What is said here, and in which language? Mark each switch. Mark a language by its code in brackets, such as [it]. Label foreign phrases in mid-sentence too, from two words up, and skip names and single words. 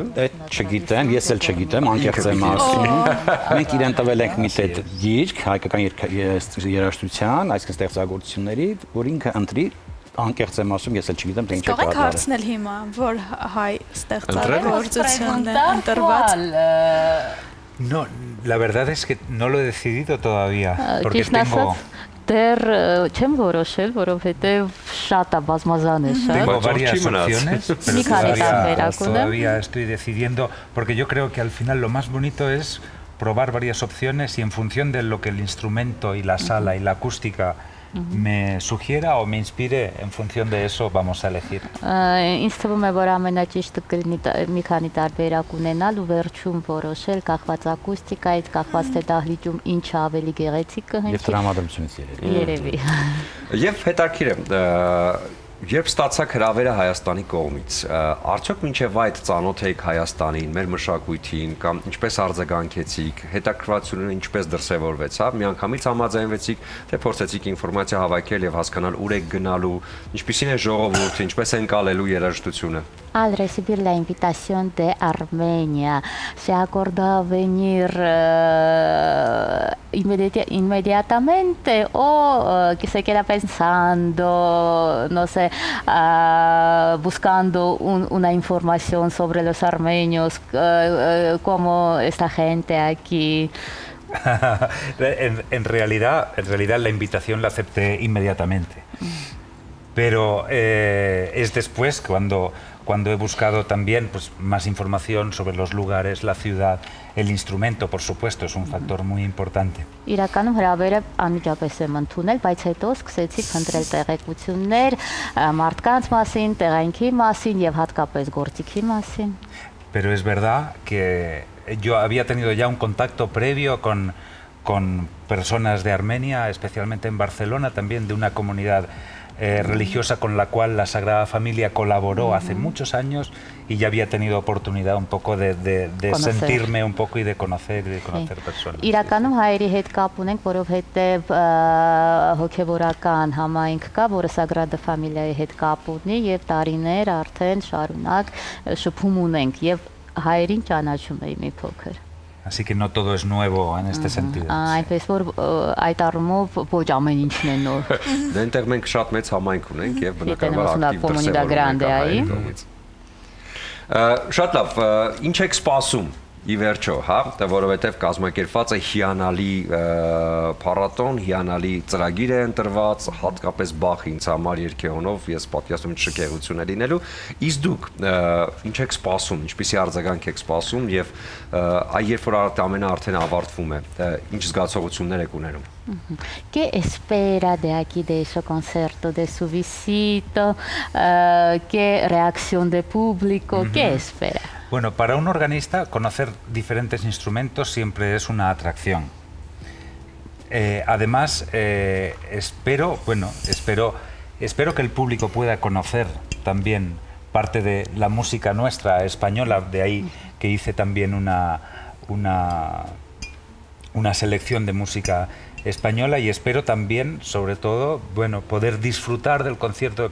[hy] Այդ չգիտեմ, ես էլ չգիտեմ, անկեղծ եմ ասում։ Մենք իրեն տվել ենք մի տեղ գիրք հայկական երաժշտության, այսինքն ստեղծագործությունների, որ ինքը ընտրի, անկեղծ եմ ասում, ես էլ չգիտեմ, թե ինչ է կատարել։ Կարող եք հարցնել հիմա, որ հայ ստեղծագործություն է ընտրված։ [es] No, la verdad es que no lo he decidido todavía, porque tengo [hy] դեռ չեմ որոշել, որովհետև շատ է բազմազան է շատ։ [es] Tengo varias opciones, pero todavía estoy decidiendo, porque yo creo que al final lo más bonito es probar varias opciones y en función de lo que el instrumento y la sala y la acústica me sugiera o me inspire, en función de eso vamos a elegir. [hy] Ինձ թվում է, որ ամենաճիշտը կլինի մի քանի տարբերակ ունենալ ու վերջում որոշել կախված ակուստիկայից, կախված թե դահլիճում ինչ ավելի գեղեցիկ կհնչի։ Եվ տրամադրությունից երևի։ Եվ հետաքրքիր է Երբ ստացաք հրավերը Հայաստանի կողմից, արդյոք մինչև այդ ծանոթ եք Հայաստանին, մեր մշակույթին կամ ինչպես արձագանքեցիք, հետաքրքրությունը ինչպես դրսևորվեցավ, միանգամից համաձայնվեցիք, թե փորձեցիք ինֆորմացիա հավաքել եւ հասկանալ ուր եք gnalu, ինչպիսին է ժողովուրդը, ինչպես են կալելու երաժշտությունը։ [es] Al recibir la invitación de Armenia, se acordó venir inmediatamente o que se queda pensando, no sé, buscando una información sobre los armenios, cómo esta gente aquí. En realidad la invitación la acepté inmediatamente, pero es después cuando he buscado también pues, más información sobre los lugares, la ciudad, el instrumento, por supuesto, es un factor muy importante. [hy] Իրականում հրավերը անմիջապես եմ ընդունել, բայց հետո սկսեցի փնտրել տեղեկություններ մարդկանց մասին, տեղանքի մասին եւ հատկապես գործիքի մասին։ [es] Pero es verdad que yo había tenido ya un contacto previo con personas de Armenia, especialmente en Barcelona, también de una comunidad religiosa con la cual la Sagrada Familia colaboró hace muchos años y ya había tenido oportunidad un poco de sentirme un poco y de conocer personas. [hy] Իրականում հայերի հետ կապ ունենք, որովհետև հոգևորական համայնք կա, որը Sagrada Familia-ի հետ կապ ունի եւ տարիներ արդեն շարունակ շփում ունենք եւ հայերին ճանաչում էի մի փոքր։ [es] Así que no todo es nuevo en este sentido. [hy] Այնպես որ այդ առումով ոչ ամեն ինչն է նոր։ Դե այնտեղ մենք շատ մեծ համայնք ունենք եւ բնականաբար ակտիվ դրսևորում ենք։ Շատ լավ, ինչ եք սպասում ի վերջո, հա, որովհետև կազմակերպված է հիանալի փառատոն, հիանալի ծրագիր է ընտրված, հատկապես Բախի ինձ համար երգեհոնով ես պատկերացնում եմ շքեղություն է լինելու, իսկ դուք ինչ եք սպասում, ինչպիսի արձագանք եք սպասում եւ երբ որ ամենը արդեն ավարտվում է, ինչ զգացողություններ եք ունենում։ [es] ¿Qué espera de aquí, de ese concierto, de su visita? ¿Qué reacción de público? ¿Qué espera? Bueno, para un organista conocer diferentes instrumentos siempre es una atracción. Además, espero que el público pueda conocer también parte de la música nuestra española, de ahí que hice también una selección de música española y espero también, sobre todo, bueno, poder disfrutar del concierto.